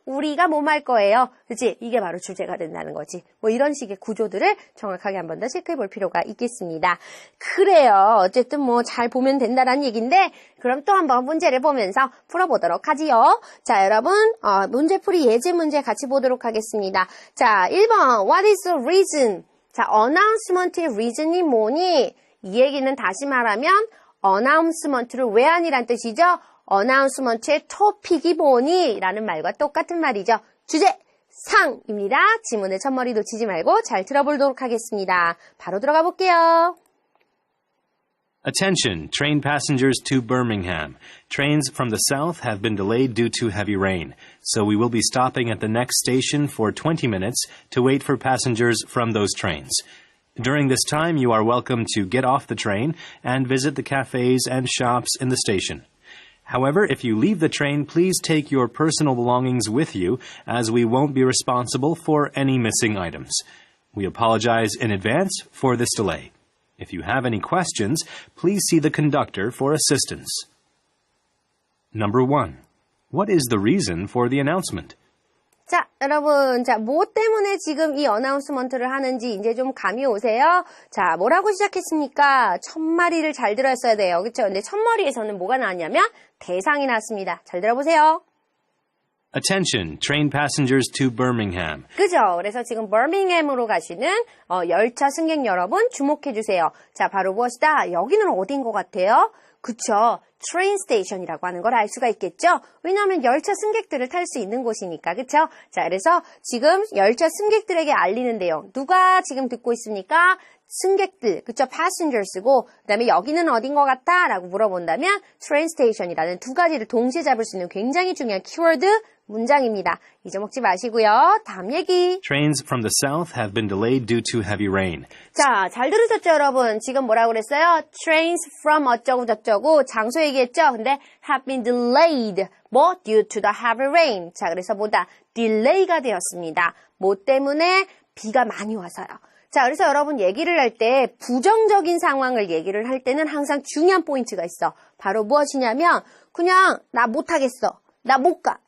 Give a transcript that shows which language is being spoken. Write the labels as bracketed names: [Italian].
[Korean] 우리가 할 거예요. 그치? 이게 바로 주제가 된다는 거지. 이런 식의 구조들을 정확하게 한 번 더 체크해 볼 필요가 있겠습니다. 그래요. 어쨌든 잘 보면 된다라는 얘기인데 그럼 또 한번 문제를 보면서 풀어보도록 하지요. 자, 여러분 문제풀이 예제 문제 같이 보도록 하겠습니다. 자, 1번 [English] What is the reason? [Korean] 자, announcement의 reason이 뭐니? 이 얘기는 다시 말하면 announcement를 왜 아니란 뜻이죠? announcement의 topic이 뭐니? 라는 말과 똑같은 말이죠. 주제, 상입니다. 지문의 첫머리 놓치지 말고 잘 들어보도록 하겠습니다. 바로 들어가 볼게요. [English] Attention, train passengers to Birmingham. Trains from the south have been delayed due to heavy rain, so we will be stopping at the next station for 20 minutes to wait for passengers from those trains. During this time, you are welcome to get off the train and visit the cafes and shops in the station. However, if you leave the train, please take your personal belongings with you, as we won't be responsible for any missing items. We apologize in advance for this delay. If you have any questions, please see the conductor for assistance. Number 1. What is the reason for the announcement? [Korean] 자, 여러분, 뭐 때문에 지금 이 어나운스먼트를 하는지 이제 좀 감이 오세요? 자, 뭐라고 시작했습니까? 첫마디를 잘 들었어야 돼요. 그쵸? 근데 첫머리에서는 뭐가 나왔냐면 대상이 나왔습니다. 잘 들어보세요. [English] Attention, train passengers to Birmingham. [Korean] 그죠? 그래서 지금 버밍햄으로 가시는 열차 승객 여러분 주목해 주세요. 자, 바로 무엇이다? 여기는 어딘 것 같아요? 그쵸? 트레인 스테이션이라고 하는 걸 알 수가 있겠죠? 왜냐하면 열차 승객들을 탈 수 있는 곳이니까, 그쵸? 자, 그래서 지금 열차 승객들에게 알리는 내용. 누가 지금 듣고 있습니까? 승객들, 그쵸? passengers고, 그 다음에 여기는 어딘 것 같아? 라고 물어본다면 train station이라는 두 가지를 동시에 잡을 수 있는 굉장히 중요한 키워드 문장입니다. 잊어먹지 마시고요. 다음 얘기. [English] Trains from the south have been delayed due to heavy rain. [Korean] 자, 잘 들으셨죠, 여러분? 지금 뭐라고 그랬어요? [English] Trains from [Korean] 어쩌고 저쩌고 장소 얘기했죠? 근데 [English] have been delayed. due to the heavy rain. [Korean] 자, 그래서 delay가 되었습니다. 뭐 때문에? 비가 많이 와서요. 자, 그래서 여러분 얘기를 할 때 부정적인 상황을 얘기를 할 때는 항상 중요한 포인트가 있어. 바로 무엇이냐면 그냥 나 못하겠어. 나 못 가.